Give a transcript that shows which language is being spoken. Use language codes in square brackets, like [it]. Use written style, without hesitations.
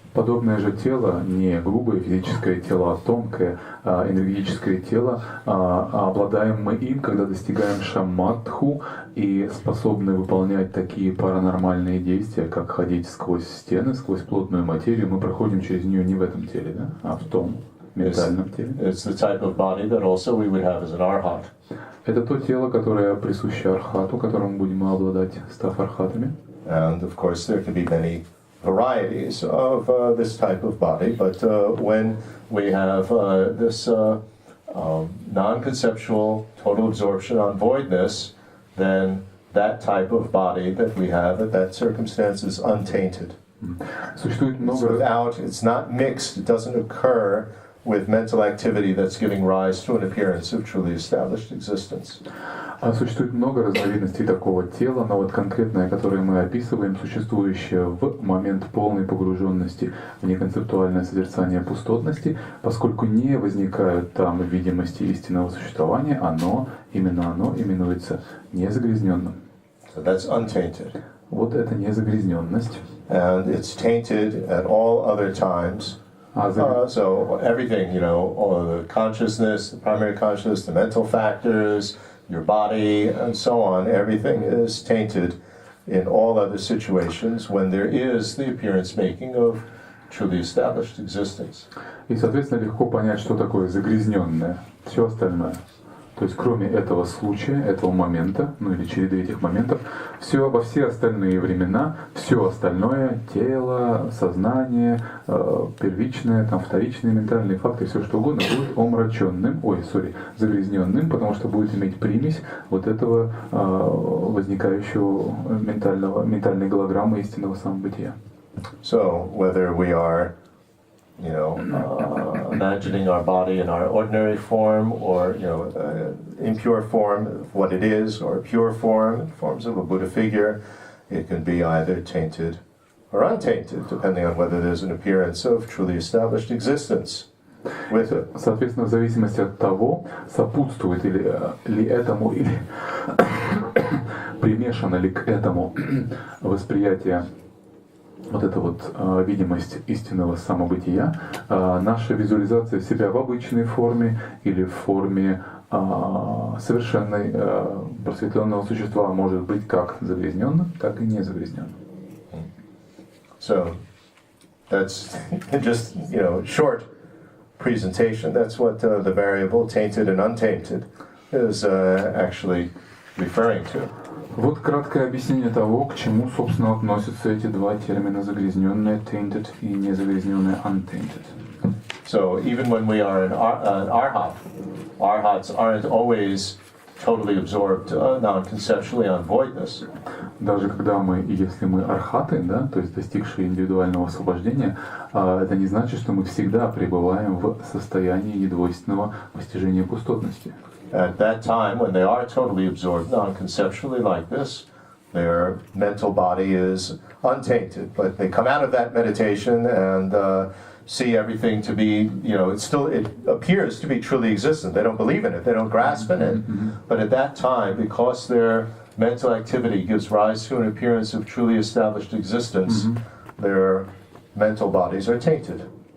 [ru] Подобное же тело, не грубое физическое тело, а тонкое энергетическое тело, обладаем мы им, когда достигаем шаматху и способны выполнять такие паранормальные действия, как ходить сквозь стены, сквозь плотную материю. Мы проходим через нее не в этом теле, а в том ментальном теле. [en] It's the type of body that also we would have as an arhat. [ru] Это то тело, которое присуще архату, которым будем мы обладать, став архатами. [en] And of course there can be many varieties of this type of body, but when we have this non-conceptual total absorption on voidness, then that type of body that we have at that circumstance is untainted. [ru] Существует [en] It's not mixed, it doesn't occur with mental activity that's giving rise to an appearance of truly established existence. [ru] Существует много разновидностей такого тела, но вот конкретное, которое мы описываем, существующее в момент полной погруженности в неконцептуальное созерцание пустотности, поскольку не возникают там видимости истинного существования, именно оно именуется незагрязненным. [en] So that's untainted. [ru] Вот это незагрязненность. [en] And it's tainted at all other times. So everything, all the consciousness, the primary consciousness, the mental factors, your body, and so on, everything is tainted in all other situations when there is the appearance making of truly established existence. [ru] И, соответственно, легко понять, что такое загрязненное, все остальное. То есть, кроме этого случая, этого момента, или череды этих моментов, во все остальные времена, все остальное, тело, сознание, первичное, вторичные ментальные факты, все что угодно, будет загрязненным, потому что будет иметь примесь вот этого возникающего ментальной голограммы истинного самобытия. [en] So, whether we are imagining our body in our ordinary form, or impure form of what it is, or pure form, forms of a Buddha figure. It can be either tainted or untainted, depending on whether there's an appearance of truly established existence with it. [ru] Соответственно, в зависимости от того, сопутствует ли этому, или примешано ли к этому восприятие вот эта вот видимость истинного самобытия, наша визуализация себя в обычной форме или в форме совершенной просветленного существа может быть как загрязненным, так и не загрязненным. [en] So that's just short presentation. That's what the variable tainted and untainted is actually referring to. [ru] Вот краткое объяснение того, к чему, собственно, относятся эти два термина загрязненное tainted и незагрязненное untainted. [en] So even when we are an arhat, arhats aren't always totally absorbed non-conceptually on voidness. [ru] Даже когда мы, если мы архаты, да, то есть достигшие индивидуального освобождения, это не значит, что мы всегда пребываем в состоянии недвойственного постижения пустотности. [en] At that time, when they are totally absorbed non-conceptually like this, their mental body is untainted. But they come out of that meditation and see everything to be, it appears to be truly existent. They don't believe in it, they don't grasp in it. But at that time, because their mental activity gives rise to an appearance of truly established existence, their mental bodies are tainted.